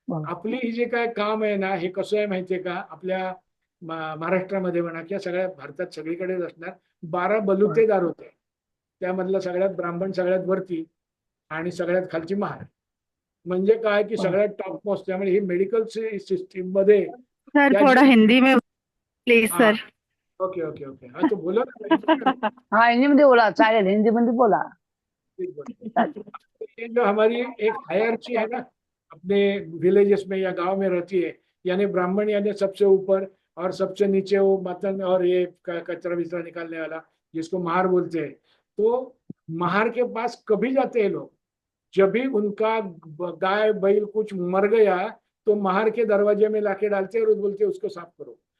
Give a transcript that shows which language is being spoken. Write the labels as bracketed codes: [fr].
[mr] आपली ही जे काय काम आहे ना, हे कसं आहे माहितीये का, आपल्या महाराष्ट्रामध्ये म्हणा किंवा सगळ्या भारतात सगळीकडेच असणार, 12 बलुतेदार होते. त्यामधला सगळ्यात ब्राह्मण सगळ्यात वरती आणि सगळ्यात खालची महार. म्हणजे काय की सगळ्यात टॉप मोस्ट. त्यामुळे ही मेडिकल सिस्टीम मध्ये [hi] सर थोड़ा हिंदी में please sir. Okay okay okay. हाँ तो बोलो ना. [mr] हाँ हिंदी मध्ये बोला, चालेल हिंदी मध्ये बोला. [hi] ये जो हमारी एक हायरची है ना अपने विलेजेस में या गांव में रहती है, यानी ब्राह्मण यानी सबसे ऊपर और सबसे नीचे वो मतन और ये कचरा विचरा निकालने वाला, जिसको महार बोलते हैं. तो महार के पास कभी जाते हैं लोग, जब भी उनका गाय बैल कुछ मर गया तो महार के दरवाजे में लाके डालते हैं और बोलते हैं उसको साफ करो.